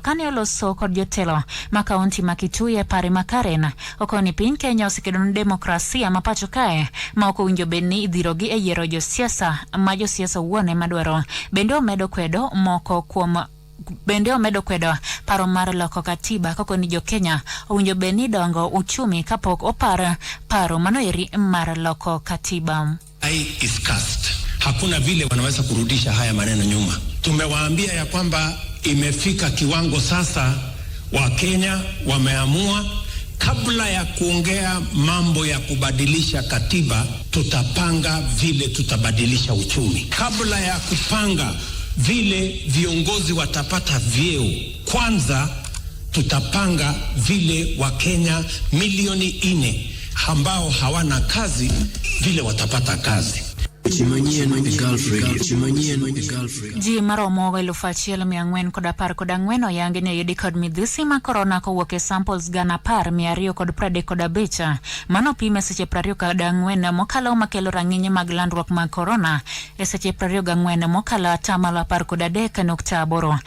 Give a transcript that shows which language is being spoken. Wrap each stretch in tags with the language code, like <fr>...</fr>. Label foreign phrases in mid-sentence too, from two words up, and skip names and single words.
<luo>Kane oloso kod jotelo ma kaunti ma Kitui pare makarena okoni piny Kenya osikedo ne demokrasia ma pacho kae ma ok winjo bed ni idhirogi e yiero josiasa ma josiasa wuone madwaro. Bende omedo kwedo paro mar loko katiba kako ni jo Kenya owinjo bed ni dongo uchumi kapok opar paro manoeri mar loko katiba.</luo> <en>Is cast.</en> <sw>Hakuna vile wanaweza kurudisha haya maneno nyuma. Tumewaambia ya kwamba imefika kiwango sasa wa Kenya wameamua kabla ya kuongea mambo ya kubadilisha katiba tutapanga vile tutabadilisha uchumi. Kabla ya kupanga vile viongozi watapata vyeo, kwanza tutapanga vile Wakenya milioni 4 ambao hawana kazi vile watapata kazi.</sw> <luo>Ji maromo 1,414 oyangi ni oyudi kod midhusi ma korona kowuok e samples 10,235 mano pime seche 24 mokalo makelo rang'iny mag landruok mag korona e seche 24 mokalo 13.8.</luo>